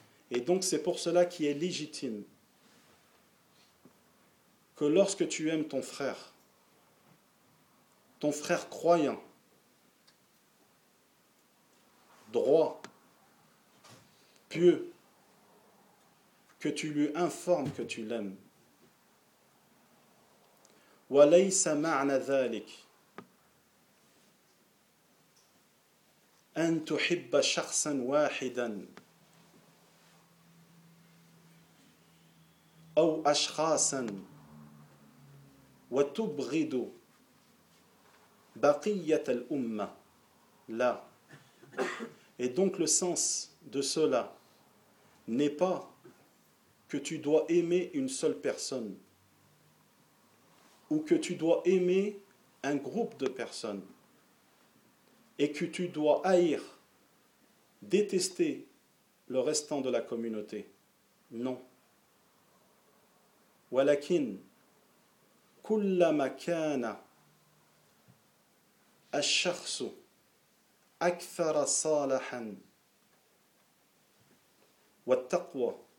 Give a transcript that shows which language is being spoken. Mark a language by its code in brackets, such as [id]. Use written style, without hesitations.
[fr] Et donc c'est pour cela qu'il est légitime que lorsque tu aimes ton frère croyant, droit, pieux, que tu lui informes que tu l'aimes. [ar] وَلَيْسَ مَعْنَ ذَلِكَ أَنْ تُحِبَّ شَخْصًا وَاحِدًا أو أشخاصا وتبغض بقية الأمة لا. [fr] Et donc le sens de cela n'est pas que tu dois aimer une seule personne ou que tu dois aimer un groupe de personnes et que tu dois haïr, détester le restant de la communauté. Non. [ar] ولكن كلما كان الشخص أكثر صالحا والتقوى